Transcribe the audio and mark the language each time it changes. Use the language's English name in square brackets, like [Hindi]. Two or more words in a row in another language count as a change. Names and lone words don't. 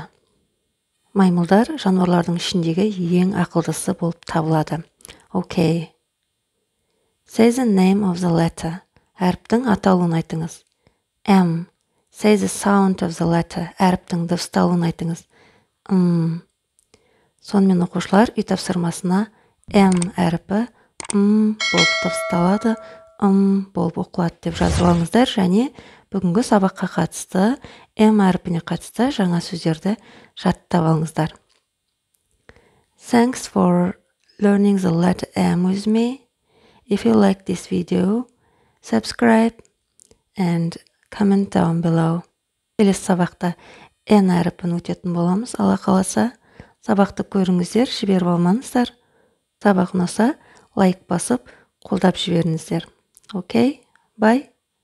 [Kazakh] Маймылдар жануарлардың ішіндегі ең ақылдысы болып табылады. [English] Okay. Say the name of the letter. [Kazakh] Әріптің атауын айтыңыз. [English] M. Say the sound of the letter. [Kazakh] Әріптің дыбысталуын айтыңыз. Сонымен оқушылар үй тапсырмасына M әріпі болып дыбысталады, болып оқылады деп жазып алыңыздар, және бүгінгі сабаққа қатысты M әріпіне қатысты жаңа сөздерді жаттап алыңыздар. [English] Thanks for learning the letter M with me. If you like this video, subscribe and comment down below. [Kazakh] Келесі сабақта N әріпін өтетін боламыз. Алла қаласа, сабақты көріңіздер, жіберіп алмаңыздар. Сабақ ұнаса, лайк басып, қолдап жіберіңіздер. [English] Okay, bye.